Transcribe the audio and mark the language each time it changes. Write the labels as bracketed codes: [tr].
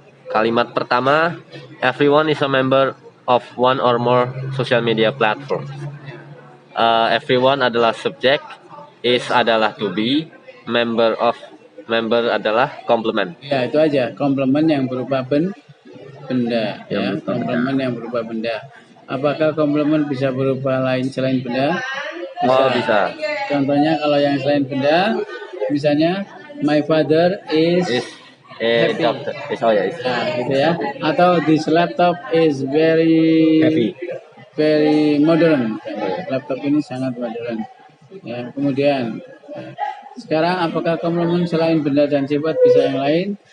[id] Kalimat pertama, [en] everyone is a member of one or more social media platform. [id] Everyone adalah subjek, is adalah to be, member adalah komplement. Ya, itu aja, komplement yang berupa benda ya, komplement yang berupa benda. Apakah komplement bisa berupa lain selain benda? Bisa. Contohnya kalau yang selain benda, misalnya [en] my father is happy. Doctor. [id] Nah, gitu ya. Atau [en] this laptop is very Heavy. Very modern. [id] Laptop ini sangat modern. Ya, kemudian sekarang apakah komplement selain benda dan sifat bisa yang lain?